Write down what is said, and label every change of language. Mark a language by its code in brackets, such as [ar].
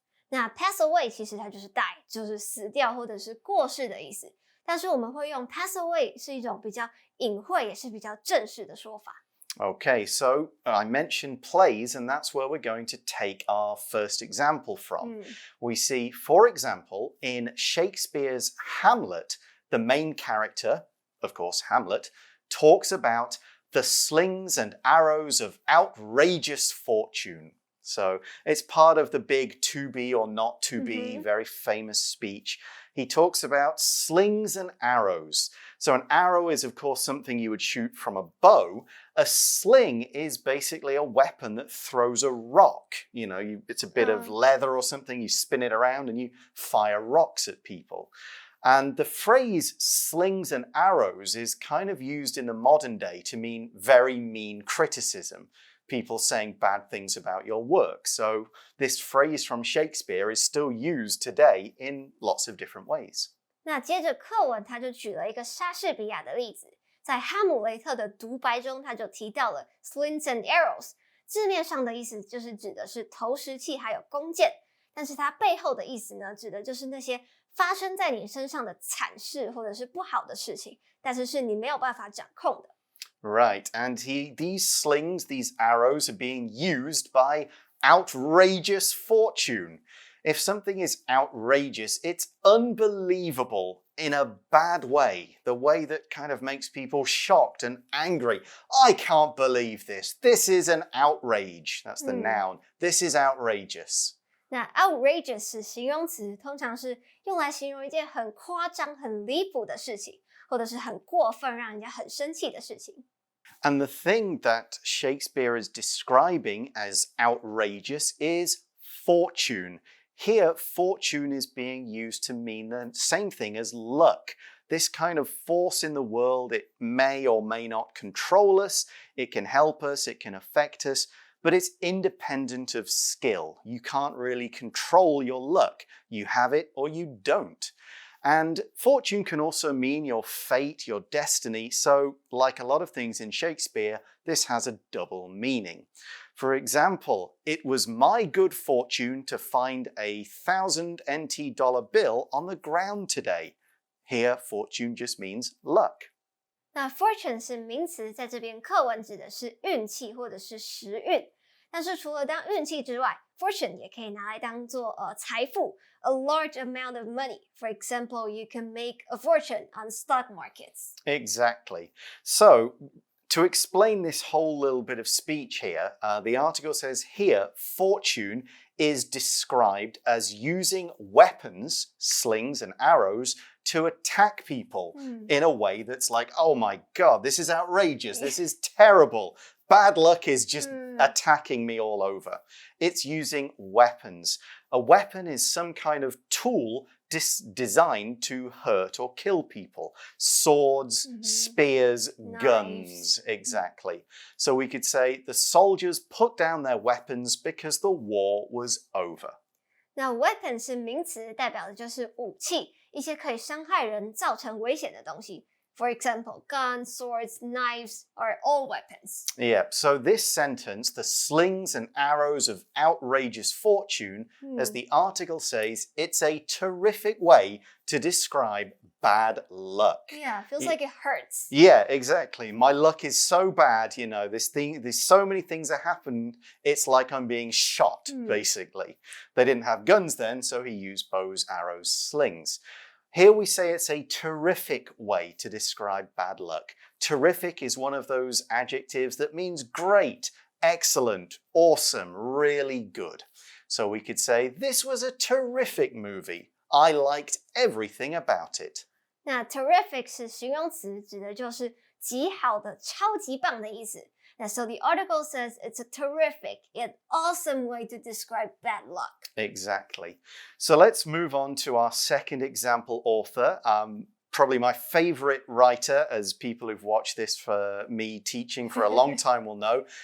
[zh] 那 pass away 其实它就是 die， 就是死掉或者是过世的意思。但是我们会用 pass away 是一种比较隐晦，也是比较正式的说法。 [en] Okay, so I mentioned plays, and that's where we're going to take our first example from. We see, for example, in Shakespeare's Hamlet, the main character, of course, Hamlet, talks about the slings and arrows of outrageous fortune. So it's part of the big to be or not to be, very famous speech. He talks about slings and arrows. So an arrow is, of course, something you would shoot from a bow. A sling is basically a weapon that throws a rock. You know, it's a bit of leather or something, you spin it around and you fire rocks at people. And the phrase slings and arrows is kind of used in the modern day to mean very mean criticism. People saying bad things about your work. So this phrase from Shakespeare is still used today in lots of different ways. [zh] 那接着课文他就举了一个莎士比亚的例子，在哈姆雷特的独白中，他就提到了 [en] slings and arrows， [zh] 字面上的意思就是指的是投石器还有弓箭，但是它背后的意思呢，指的就是那些发生在你身上的惨事或者是不好的事情，但是是你没有办法掌控的。 [en] Right, and these slings, these arrows are being used by outrageous fortune. If something is outrageous, it's unbelievable in a bad way, the way that kind of makes people shocked and angry. I can't believe this. This is an outrage. That's the noun. This is outrageous. [zh] 那 outrageous 是形容词，通常是用来形容一件很夸张、很离谱的事情，或者是很过分、让人家很生气的事情。 [en] And the thing that Shakespeare is describing as outrageous is fortune. Here, fortune is being used to mean the same thing as luck. This kind of force in the world, it may or may not control us, it can help us, it can affect us, but it's independent of skill. You can't really control your luck. You have it or you don't. And fortune can also mean your fate, your destiny. So, like a lot of things in Shakespeare, this has a double meaning. For example, it was my good fortune to find a 1,000 NT dollar bill on the ground today. Here, fortune just means luck. [zh] 那 fortune 是名词，在这边课文指的是运气或者是时运。但是除了当运气之外 ，fortune 也可以拿来当做财富 ， [en] a large amount of money. For example, you can make a fortune on stock markets. Exactly. So, to explain this whole little bit of speech here, the article says here, fortune is described as using weapons, slings and arrows, to attack people in a way that's like, oh my God, this is outrageous, this is terrible. Bad luck is just attacking me all over. It's using weapons. A weapon is some kind of tool designed to hurt or kill people. Swords, spears, guns. Exactly. So we could say the soldiers put down their weapons because the war was over. [zh] 那 weapon 是名词，代表的就是武器，一些可以伤害人、造成危险的东西。 [en] For example, guns, swords, knives are all weapons. Yeah, so this sentence, the slings and arrows of outrageous fortune, as the article says, it's a terrific way to describe bad luck. Yeah, feels like it hurts. Yeah, exactly. My luck is so bad, you know, there's so many things that happened, it's like I'm being shot, basically. They didn't have guns then, so he used bows, arrows, slings. Here we say it's a terrific way to describe bad luck. Terrific is one of those adjectives that means great, excellent, awesome, really good. So we could say, this was a terrific movie. I liked everything about it. [zh] 那 terrific 是形容词，指的就是极好的、超级棒的意思。 [en] 那 so the article says it's a terrific and awesome way to describe bad luck. Exactly. So let's move on to our second example author. Probably my favorite writer, as people who've watched this for me teaching for a long time will know.